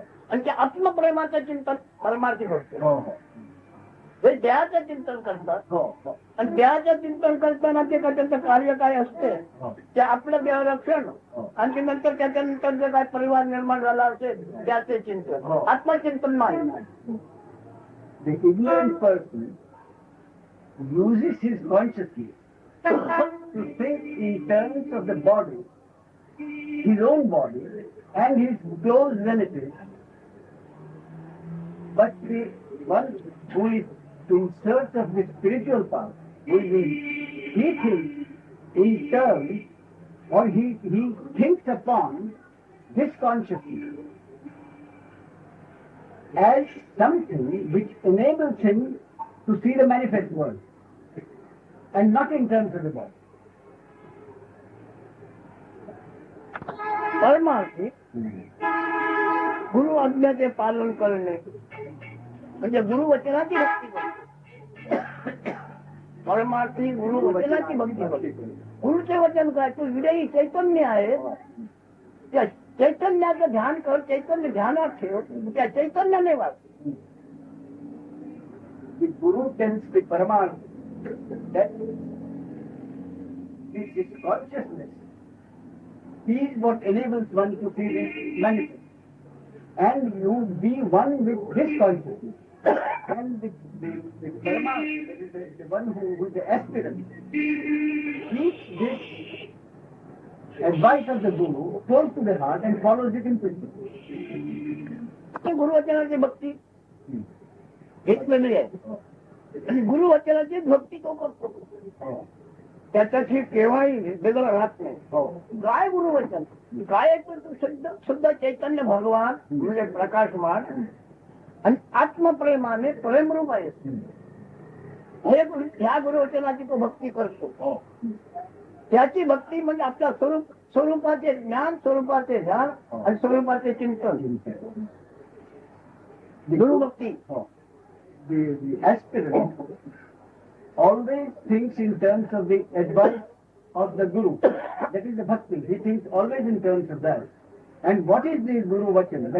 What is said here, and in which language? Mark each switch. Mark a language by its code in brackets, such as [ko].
[mr] आणि त्या आत्मप्रेमाचं चिंतन परमार्थी करतो. हे देहाचं चिंतन करतात. आणि देहाचं चिंतन करताना ते त्याचं कार्य काय असते ते आपलं देहरक्षण आणि नंतर त्याच्यानंतर जे काय परिवार निर्माण झाला असेल त्याचे चिंतन आत्मचिंतन नाही. [en] The ignorant person uses his consciousness to think in terms of the body, his own body and his close relatives. But the one who is in search of the spiritual path, he thinks in terms or he thinks upon this consciousness as something which enables him to see the manifest world and not in terms of the body. [mr] परमार्थी गुरु आज्ञाचे पालन करणे म्हणजे गुरुवचनाची भक्ती करणे. परमार्थी गुरुवचनाची भक्ती करणे. गुरुचे वचन काय तू विजयी चैतन्य आहे. त्या चैतन्याचं ध्यान कर. चैतन्य ध्यानात ठेव. त्या चैतन्याने वाच. [en] The Guru tells the Paramarth that this consciousness is what enables one to see the manifest. And you be one with this consciousness. And the Paramarth, that is the one who is the aspirant, keeps this advice of the Guru close to the heart and follows it in principle. [mr] गुरुवचनाची भक्ती घेतलेली आहे. आणि गुरुवचनाची भक्ती तो करतो. त्याच्याशी केव्हाही वेगळं राहत नाही. काय गुरुवचन काय शुद्ध चैतन्य भगवान म्हणजे प्रकाशमान आणि आत्मप्रेमाने प्रेमरूप आहे. ह्या गुरुवचनाची तो भक्ती करतो. त्याची भक्ती म्हणजे आपल्या स्वरूपाचे ज्ञान स्वरूपाचे ध्यान आणि स्वरूपाचे चिंतन गुरुभक्ती. [en] The aspirant always thinks in terms of the advice of the Guru. That is the bhakti. He thinks always in terms of that. And what is the Guru Vachana?